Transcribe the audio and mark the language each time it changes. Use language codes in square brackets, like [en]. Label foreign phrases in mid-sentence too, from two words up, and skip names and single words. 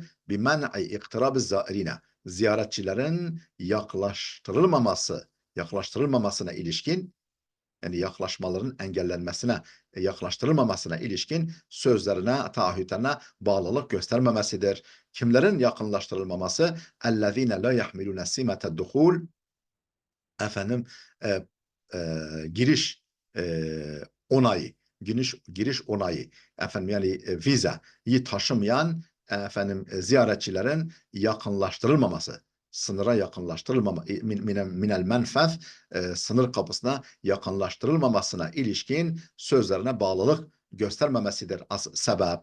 [ar] بمنع اقتراب الزائرين, [tr] ziyaretçilerin yaklaştırılmamasına ilişkin, yani yaklaşmaların engellenmesine, yaklaştırılmamasına ilişkin sözlerine, taahhütlerine bağlılık göstermemesidir. Kimlerin yakınlaştırılmaması? [ar] اَلَّذ۪ينَ لَا يَحْمِلُونَ سِمَةَ الدُّخُولِ [tr] Efendim giriş onayı, giriş onayı, efendim yani vizeyi taşımayan efendim ziyaretçilerin yakınlaştırılmaması, sınıra yakınlaştırılmama, [ar] من المنفذ, [tr] sınır kapısına yakınlaştırılmamasına ilişkin sözlerine bağlılık göstermemesidir sebep.